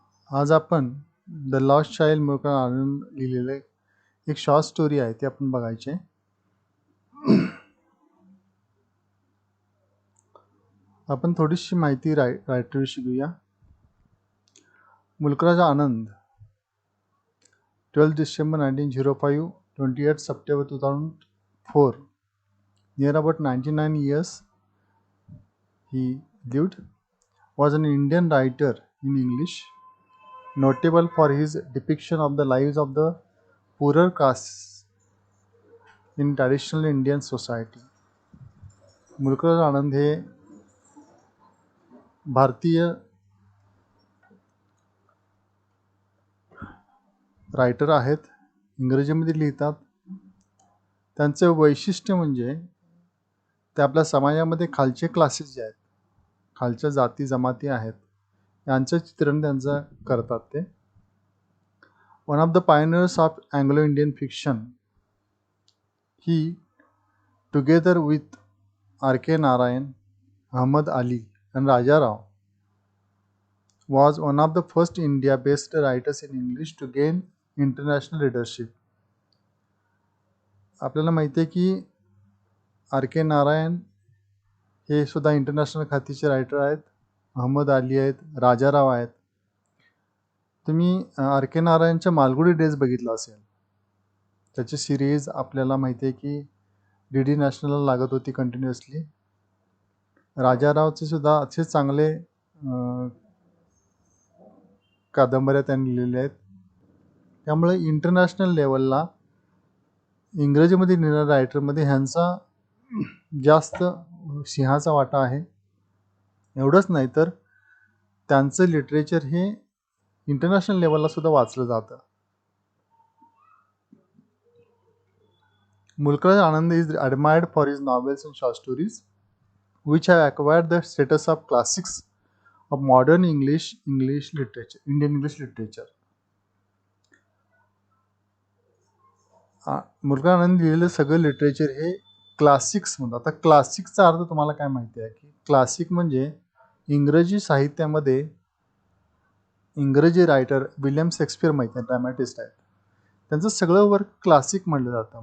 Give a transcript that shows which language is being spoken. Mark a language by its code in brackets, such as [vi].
[mr] आज आपण the lost child मूळकर आनंद लिहिलेले एक शॉर्ट स्टोरी आहे ते आपण बघायचे. आपण थोडीशी माहिती रायटरविषयी घेऊया. [en] मूळकराज Anand 12 December 1905, 28 September 2004, near about 99 years he lived, was an Indian writer in English, notable for his depiction of the lives of the poorer castes in traditional Indian society. [mr] मूळकराज आनंद हे भारतीय रायटर आहेत, इंग्रजीमध्ये लिहितात. त्यांचं वैशिष्ट्य म्हणजे ते आपल्या समाजामध्ये खालचे क्लासेस जे आहेत, खालच्या जाती जमाती आहेत, यांचं चित्रण त्यांचं करतात. [en] ते one of the pioneers of Anglo Indian fiction, he together with R.K. Narayan, Ahmad Ali and Raja Rao was one of the first India-based writers in English to gain international readership. [mr] आपल्याला माहिती आहे की R.K. नारायण हे सुद्धा international खातीचे writer आहेत, अहमद अली आहेत, राजाराव आहेत. तुम्ही R.K. नारायणच्या मालगुडी डेज बघितला असेल. त्याची सिरीज आपल्याला माहिती आहे की DD नॅशनलला लागत होती कंटिन्युअसली. राजारावचे सुद्धा असे चांगले कादंबऱ्या त्यांनी लिहिलेल्या आहेत. त्यामुळे इंटरनॅशनल लेवलला इंग्रजीमध्ये लिहिणाऱ्या रायटरमध्ये ह्यांचा जास्त सिंहाचा वाटा आहे. एवढंच नाही तर त्यांचं लिटरेचर हे इंटरनॅशनल लेवलला सुद्धा वाचलं जातं. [en] Mulk Raj Anand is admired for his novels and short stories, which have acquired the status of classics of modern Indian English literature. [mr] मूळकराज आनंद लिहिलेलं सगळं लिटरेचर हे क्लासिक्स म्हणतात. आता क्लासिकचा अर्थ तुम्हाला काय माहिती आहे की क्लासिक म्हणजे इंग्रजी साहित्यामध्ये इंग्रजी रायटर विल्यम शेक्सपियर माहिती आहे, ड्रॅमॅटिस्ट आहेत, त्यांचं सगळं वर्क क्लासिक म्हटलं जातं.